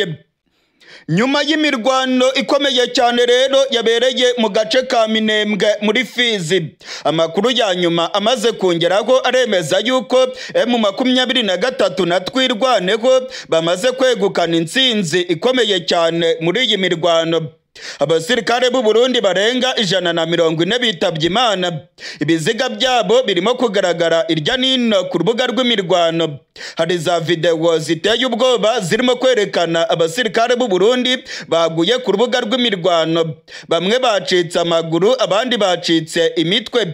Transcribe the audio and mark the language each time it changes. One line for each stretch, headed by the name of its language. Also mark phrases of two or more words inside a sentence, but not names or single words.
Kinyarwanda: Nyuma y'imirwano ikomeye cyane rero yabereye mu gace ka Minembwe muri Fizi, amakuru ya nyuma amaze kongeraho aremeza yuko M23 na twirwaneho bamaze kwegukana intsinzi ikomeye cyane muri iyi mirwano. Abasirikare b'u Burundi barenga 140 bitabye Imana. Ibiziga byabo birimo kugaragara irya nino ku rubuga rw'imirwano. hari za video ziteye ubwoba zirimo kwerekana abasirikare b'u Burundi baguye ku rubuga rw'imirwano, bamwe bacitse amaguru abandi bacitse imitwe.